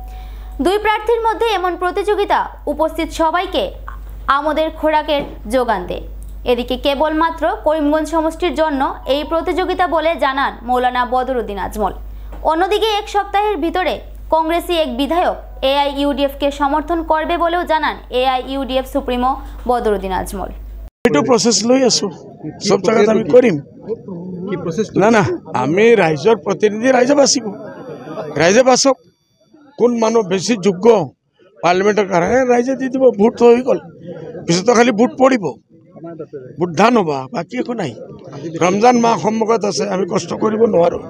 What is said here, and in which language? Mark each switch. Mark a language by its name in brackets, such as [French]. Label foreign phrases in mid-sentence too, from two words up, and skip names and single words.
[Bangla] 2 প্রার্থীর মধ্যে এমন প্রতিযোগিতা উপস্থিত সবাইকে আমোদের খোরাকের যোগান দেয়। এদিকে কেবলমাত্র করিমগঞ্জ সমষ্টির জন্য এই প্রতিযোগিতা বলে জানান মৌলানা বদরুদ্দিন আজমল। অন্যদিকে 1 সপ্তাহের ভিতরে কংগ্রেসি এক বিধায়ক এআইইউডিএফকে সমর্থন করবে বলেও জানান এআইইউডিএফ সুপ্রিমো বদরুদ্দিন আজমল। [Assamese] এইটো প্রসেস লৈ আছো, সব জায়গাত আমি কৰিম। কি প্রসেস? না আমি রাইজৰ প্ৰতিনিধি, ৰাইজে বাচিব, ৰাইজে বাচক। কোন মানুহ বেছি যোগ্য পাৰ্লিমেণ্টৰ কাৰণে ৰাইজে দি দিব। ভোট হৈ গ'ল, পিছত খালি ভোট পৰিব, ভোট ধান হ'বা, বাকী একো নাই। ৰমজান মাহ সন্মুখত আছে, আমি কষ্ট কৰিব নোৱাৰোঁ।